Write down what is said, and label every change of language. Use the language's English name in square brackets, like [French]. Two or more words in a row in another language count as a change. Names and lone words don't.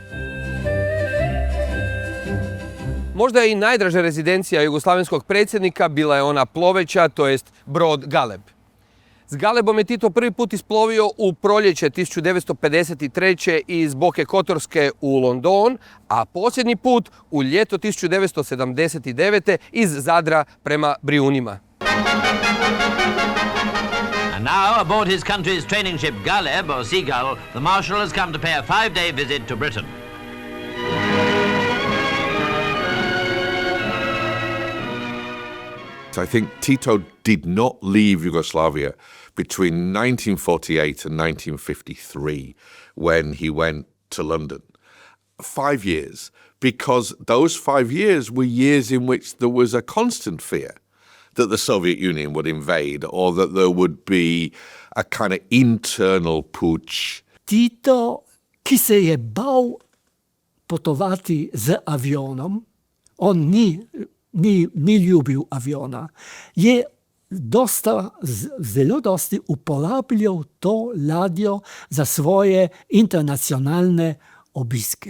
[Croatian] Možda je i najdraža rezidencija jugoslavenskog predsjednika bila je ona ploveća, to jest brod Galeb. S Galebom je Tito prvi put isplovio u proljeće 1953. iz Boke Kotorske u London, a posljednji put u ljeto 1979. iz Zadra prema Brijunima. [English] And now, aboard his country's training ship Galeb, or Seagull, the Marshal has come to pay a 5-day visit to Britain. I think Tito did not leave Yugoslavia between 1948 and 1953 when he went to London. 5 years, because those 5 years were years in which there was a constant fear that the Soviet Union would invade or that there would be a kind of internal putsch. [Slovenian] Tito, ki se je bal potovati z avionom, on ni ljubil aviona, je zelo dosti uporabljal to ladjo za svoje internacionalne obiske.